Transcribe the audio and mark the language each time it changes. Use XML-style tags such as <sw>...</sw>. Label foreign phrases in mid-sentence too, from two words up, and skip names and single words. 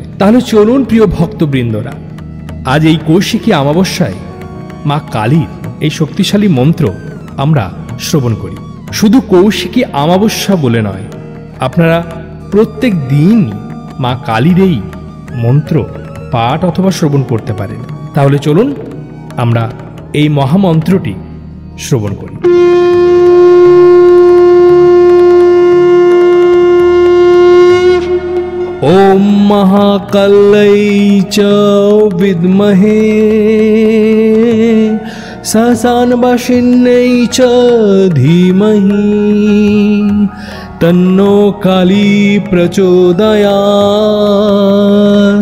<bn>তাহলে চলুন প্রিয় ভক্তবৃন্দরা, আজ এই কৌশিকী অমাবস্যায় মা কালীর এই শক্তিশালী মন্ত্র আমরা শ্রবণ করি। শুধু কৌশিকী অমাবস্যা বলে নয়, আপনারা প্রত্যেক দিন মা কালীর এই মন্ত্র পাঠ অথবা শ্রবণ করতে পারেন। তাহলে চলুন আমরা এই মহামন্ত্রটি শ্রবণ করি।</bn> <sa>ওম মহাকাল্যৈ চ বিদ্মহে শ্মশানবাসিন্যৈ চ ধীমহি তন্নো কালী প্রচোদয়াৎ।</sa>